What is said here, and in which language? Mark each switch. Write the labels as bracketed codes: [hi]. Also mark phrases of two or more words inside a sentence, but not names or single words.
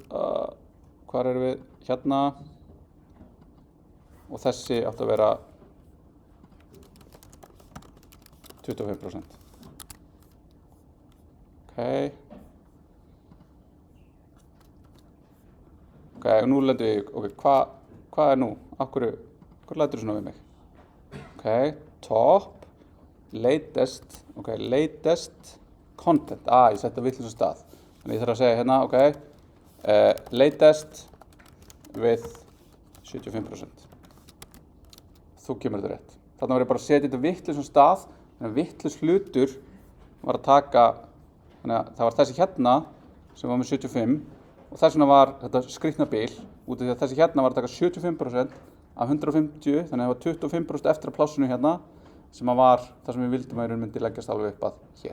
[is] Hvar erum við? Hérna. Og þessi átti að vera 25%. Ok. Ok, og nú lendum við, ok, hvað er nú? Hvað lætur þú svona við mig? [en] Ok, top, latest, ok, latest content. [is] Ég setti á vitlausan stað. Þannig ég þarf að segja hérna, [en] ok, latest with 75%. [is] Þú kemur þetta rétt. Þarna var ég bara að setja þetta vitlausan stað, þannig að vitlaus hlutur var að taka, þannig að það var þessi hérna sem var með 75 og þess vegna var þetta skrýtna bil út af því að þessi hérna var að taka 75% af 150, þannig að það var 25% eftir að plássinu hérna sem var það sem við vildum að í raun myndi leggjast alveg upp að hér.